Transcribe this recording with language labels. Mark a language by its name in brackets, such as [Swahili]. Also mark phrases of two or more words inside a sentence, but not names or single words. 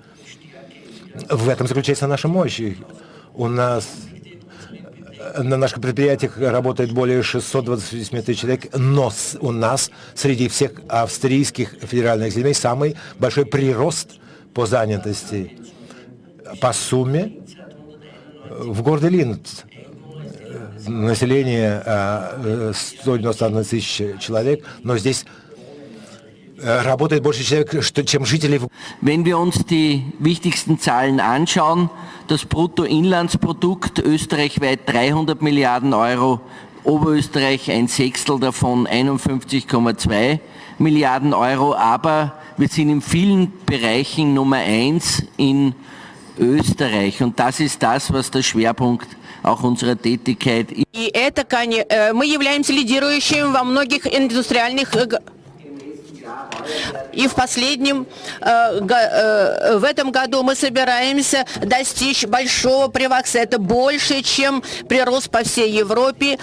[Russian] В этом заключается наша мощь. У нас на наших предприятиях работает более 628 тысяч человек, но у нас среди всех австрийских федеральных земель самый большой прирост по занятости. По сумме в городе Линц население 191 тысяча человек, но здесь работает больше человек, чем жителей. [German] Wenn wir uns die wichtigsten Zahlen anschauen, das Bruttoinlandsprodukt österreichweit 300 Milliarden Euro, Oberösterreich ein Sechstel davon 51,2 Milliarden Euro, aber wir sind in vielen Bereichen Nummer 1 in Österreich und das ist das, was der Schwerpunkt auch unserer Tätigkeit ist. [Russian] И это, мы являемся лидирующим во многих индустриальных. И в этом году мы собираемся достичь большого привакса. Это больше, чем прирост по всей Европе.